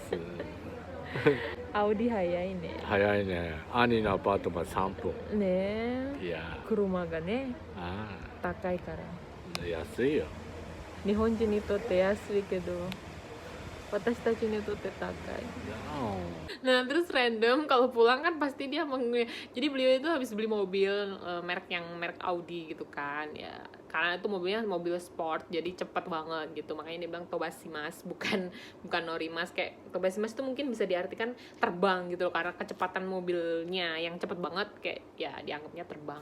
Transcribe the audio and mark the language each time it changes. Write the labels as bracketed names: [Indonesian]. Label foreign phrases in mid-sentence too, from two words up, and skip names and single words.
[Japanese] アウディ早いね。早いね兄のアパートまで3分ねえ、いや車がねあ高いからあ安いよ日本人にとって安いけど私たちにとって高い。 [Indonesian] Nah terus random kalau pulang kan pasti dia jadi beliau itu habis beli mobil merek Audi gitu kan ya, karena itu mobilnya mobil sport jadi cepat banget gitu, makanya dia bilang Tobashimas, bukan Norimas. Kayak Tobashimas itu mungkin bisa diartikan terbang gitu loh, karena kecepatan mobilnya yang cepat banget, kayak ya dianggapnya terbang.